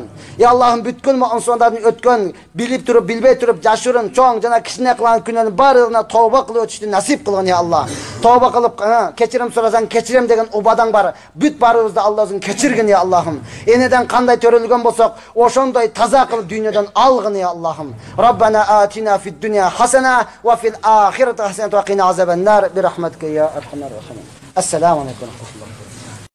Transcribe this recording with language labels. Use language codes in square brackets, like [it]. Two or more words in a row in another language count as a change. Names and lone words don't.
[ky] Я Аллахым, бүткүл мусулмандардын өткөн, билип туруп, билбей туруп, жашырын, чоң жана кичине кылган күнөөнүн баардыгына тооба кылып өтүштү насип кылгын, я Аллах. Тооба кылып, кечирим сурасаң кечирем деген убадаң бар. Бүт барыбызды Аллахым кечиргин, я Аллахым. Энеден кандай төрөлгөн болсок, ошондой таза кылып дүйнөдөн алгын, я Аллахым. [ar] ربنا آتنا في الدنيا حسنة وفي الآخرة حسنة وقنا عذاب النار برحمتك يا أرحم الراحمين. السلام عليكم ورحمة الله.